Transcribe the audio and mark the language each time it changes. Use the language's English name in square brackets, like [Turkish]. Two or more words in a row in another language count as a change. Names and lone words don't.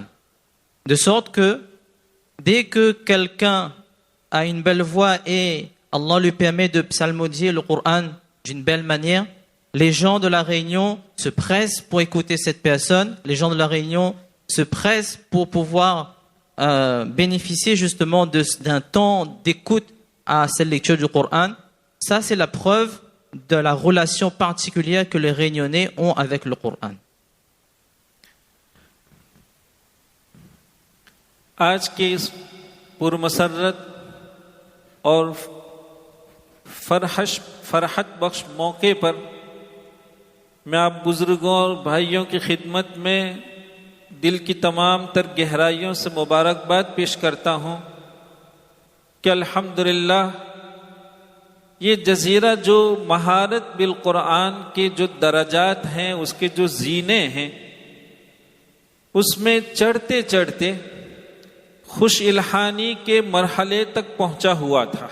[French] De sorte que dès que quelqu'un a une belle voix et Allah lui permet de psalmodier le Coran d'une belle manière, les gens de la Réunion se pressent pour écouter cette personne, les gens de la Réunion se pressent pour pouvoir bénéficier justement d'un temps d'écoute à cette lecture du Coran. Ça, c'est la preuve de la relation particulière que les Réunionnais ont avec le Coran. [Urdu] آج کے اس پرمسرت اور فرحت بخش موقع پر میں آپ بزرگوں اور بھائیوں کی خدمت میں دل کی تمام تر گہرائیوں سے مبارکباد پیش کرتا ہوں کہ الحمدللہ یہ جزیرہ جو مہارت بالقرآن کے جو درجات ہیں، اس کے جو زینے ہیں، اس میں چڑھتے چڑھتے خوش الحانی کے مرحلے تک پہنچا ہوا تھا.